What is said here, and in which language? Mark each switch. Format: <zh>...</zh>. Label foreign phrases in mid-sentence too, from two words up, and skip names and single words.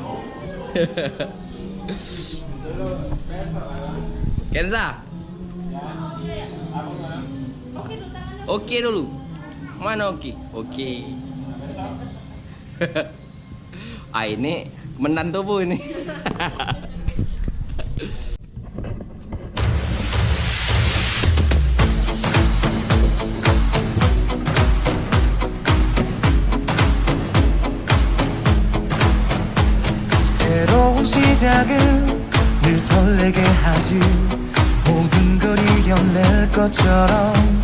<id>Kenza. Oke dulu. Mana oke? Oke. Ini menantu bu ini.</id> <ko>새로운 시작은 늘 설레게 하지 모든 걸 이겨낼 것처럼</ko>